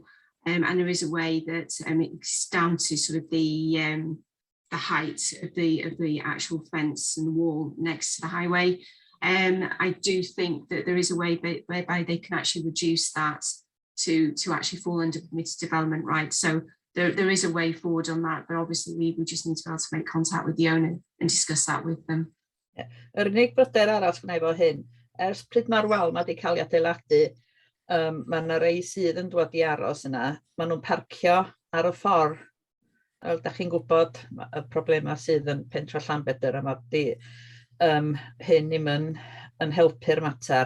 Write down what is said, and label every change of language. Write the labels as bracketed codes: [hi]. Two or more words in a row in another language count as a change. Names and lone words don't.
[en] And there is a way that it's down to sort of the height of the actual fence and the wall next to the highway. I do think that there is a way whereby they can actually reduce that to actually fall under permitted development rights. So there is a way forward on that, but obviously we just need to be able to make contact with the owner and discuss that with them. [cy] Yr unig bryder arall gwna i fo hyn, ers pryd mae'r wal mae wedi cael ei adeiladu, mae yna rei sydd yn dod i aros yna, maen nhw'n parcio ar y ffordd. Fel da chi'n gwybod y problemau sydd yn pentra Llanbedr, a mae hyn ddim yn helpu'r mater.